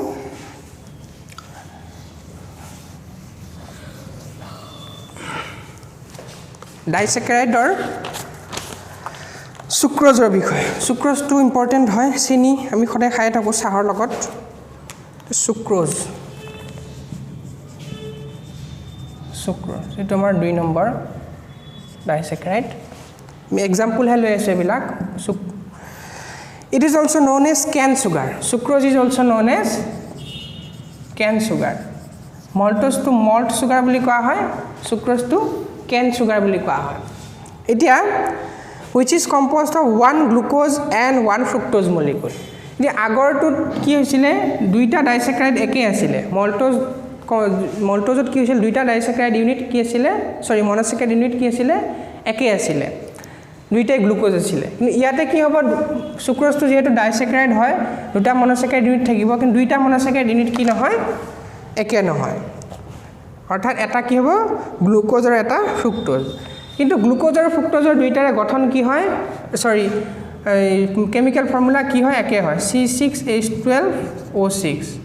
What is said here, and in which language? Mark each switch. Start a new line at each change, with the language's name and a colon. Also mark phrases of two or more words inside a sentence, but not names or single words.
Assamese: ডাইস্যাকাৰাইডৰ সুক্ৰোজৰ বিষয় সুক্ৰোজটো ইম্পৰ্টেন্ট হয় চিনি আমি সদায় খাই থাকো চাহৰ লগত সুক্ৰোজ এটো আমাৰ 2 নম্বৰ ডাইস্যাকাৰাইড example হয় লৈ আছে বিলাক
English: it is also known as cane sugar sucrose is also known as cane sugar maltose to malt sugar
Assamese: বুলি কোৱা হয়
English: sucrose to cane sugar
Assamese: বুলি কোৱা হয় এতিয়া
English: which is composed of one glucose and one fructose molecule
Assamese: নি আগৰ টো কি হৈছিল দুটা disaccharide একে আছিল maltose কি হৈছিল দুটা
English: disaccharide unit
Assamese: কি আছিল
English: sorry monosaccharide unit
Assamese: কি আছিল একে আছিল দুইটাই গ্লুকোজ আছিল কিন্তু ইয়াতে কি হ'ব সুক্ৰোজটো যেহেতু ডাইস্যাকাৰাইড হয় দুটা
English: monosaccharide unit
Assamese: থাকিব কিন্তু দুইটা
English: monosaccharide unit
Assamese: কি নহয় একে নহয় অৰ্থাৎ এটা কি হ'ব গ্লুকোজ আৰু এটা ফ্ৰুক্টোজ কিন্তু গ্লুকোজ আৰু ফ্ৰুক্টোজৰ দুইটাৰে গঠন কি হয়
English: sorry chemical formula
Assamese: কি হয় একে হয় C6H12O6